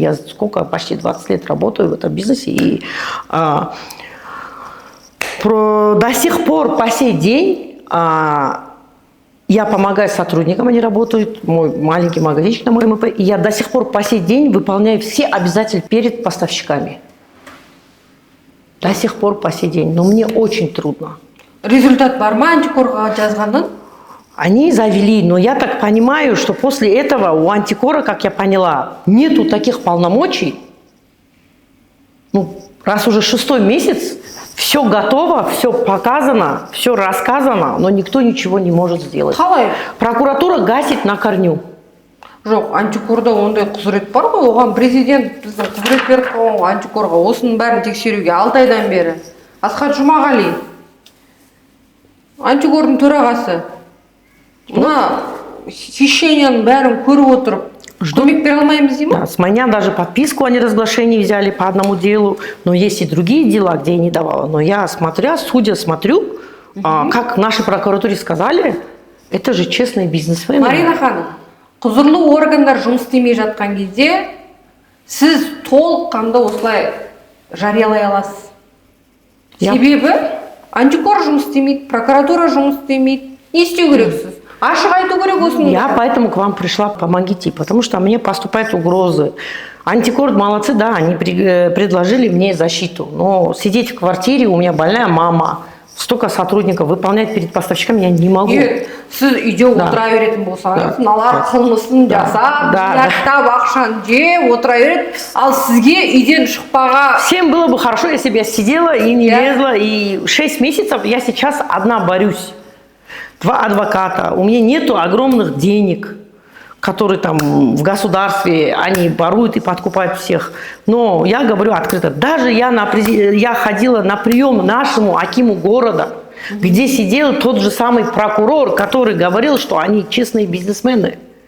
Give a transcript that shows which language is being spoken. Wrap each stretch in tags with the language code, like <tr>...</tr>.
<ru>Я почти 20 лет работаю в этом бизнесе. И до сих пор, по сей день, я помогаю сотрудникам, они работают, мой маленький магазинчик на моем ИП, и я до сих пор по сей день выполняю все обязательства перед поставщиками. До сих пор по сей день. Но мне очень трудно.</ru> <kk>Результат бар ма антикорға жазғанның?</kk> <ru>Они завели, но я так понимаю, что после этого у антикора, как я поняла, нету таких полномочий. Ну, раз уже 6-й месяц, все готово, все показано, все рассказано, но никто ничего не может сделать.</ru> <kk>Қалай?</kk> <ru>Прокуратура гасит на корню.</ru> <kk>Жоқ, антикорда ондай құзырет бар ғой, оған президент біздің құзырет беріп қойған ғой антикорға осының бәрін тексеруге 6 айдан бері. Асхат Жұмағали, антикордың төрағасы, мына хищенияның бәрін көріп отырып, көмек бере алмаймыз деймін?</kk> <ru>Да, с меня даже подписку о неразглашении взяли по одному делу, но есть и другие дела, где я не давала. Но я смотрю, как нашей прокуратуре сказали, это же честный бизнес.</ru> <kk>Марина ханым, құзырлы органдар жұмыс істемей жатқан кезде сіз толыққанды осылай жариялай аласыз. Себебі антикор жұмыс істемейді, прокуратура жұмыс істемейді. Не істеу керексіз? Ашық айту керек осыны.</kk> <ru>Я поэтому к вам пришла, помогите, потому что мне поступают угрозы. Антикор молодцы, да, они предложили мне защиту. Но сидеть в квартире, у меня больная мама, столько сотрудников, выполнять перед поставщиками я не могу.</ru> <kk>Егер сіз үйде отыра беретін болсаңыз, мыналар қылмысын жасап, жинақтап ақшаны жеп отыра береді, ал сізге үйден шықпаға.</kk> <ru>Всем было бы хорошо, если бы я сидела и не лезла. И 6 месяцев я сейчас одна борюсь. 2 адвоката. У меня нету огромных денег, которые там в государстве, они воруют и подкупают всех. Но я говорю открыто, даже я ходила на прием нашему акиму города, где сидел тот же самый прокурор, который говорил, что они честные бизнесмены.</ru>